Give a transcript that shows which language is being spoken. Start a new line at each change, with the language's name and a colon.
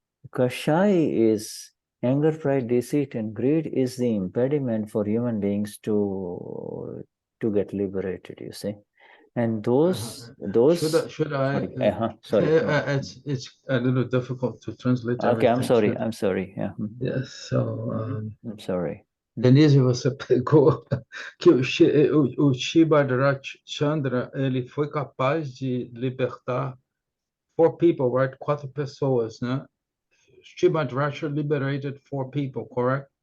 English: Kashaya is anger, pride, deceit, and greed is the impediment for human beings to get liberated, you see. And those should I sorry. It's a little difficult to translate Okay, everything. I'm sorry. Yeah. Yes, so I'm sorry.
Portuguese: Denise, você pegou que o Shibhadrachandra, ele foi capaz de libertar 4
English: people, right?
Portuguese: 4 pessoas, né?
English: Shibhadracha liberated 4 people, correct?